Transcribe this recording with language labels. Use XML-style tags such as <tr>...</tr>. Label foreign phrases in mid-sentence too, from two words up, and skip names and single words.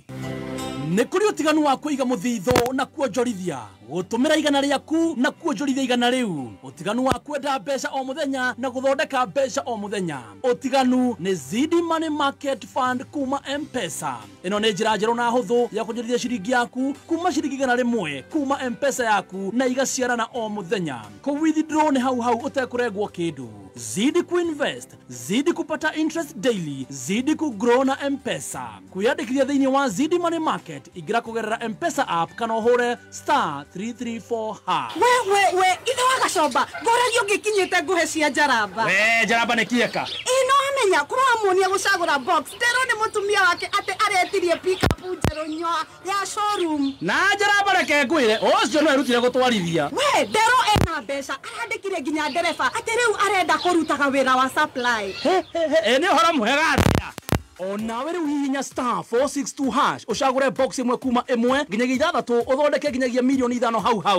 <ki>Nĩ kũrĩ ũtiganu wa kũiga mũthithũ na kuonjorithia, gũtũmĩra igana rĩaku na kuonjorithia igana rĩu, ũtiganu wa kwenda mbeca o mũthenya na gũthondeka mbeca o mũthenya. Ũtiganu nĩ Zidi Money Market Fund kuma M-Pesa. Ĩno nĩ njĩra njerũ na hũthũ ya kuonjorithia ciringi yaku kuma ciringi igana rĩmwe kuma M-Pesa yaku na igaciarana o mũthenya. Kũ-withdraw nĩ hau ũtekũrengwo kĩndũ.</ki> <sw>Zidi kuinvest, zidi kupata interest daily, zidi kugrow na M-Pesa.</sw> <ki>Kuyandĩkithia thĩinĩ wa Zidi Money Market igira kũgerera M-Pesa app kana ũhũre *334#. We ithe wa Gacomba ngũragia ũngĩkinyĩte nguhĩ cia Njaramba. Njaramba nĩ kĩeka ĩno amenya kũrwo amuonia gũcagũra box Ndero nĩ mũtumia wake atĩ aretirie pick-up njerũ nyoa ya showroom. Na Njaramba reke ngwĩre ũcio no erutire gũtwarithia. We Ndero ena mbeca arandĩkire nginya ndereba atĩ rĩu arenda kũrutaga wĩra wa supply. Nĩ ũhoro mwega atĩa? Onawe rĩu hihinya *462# ũcagũre box ĩmwe kuma ĩmwe nginyagia 6 ũthondeke nginyagia mirioni 5 hau.</ki>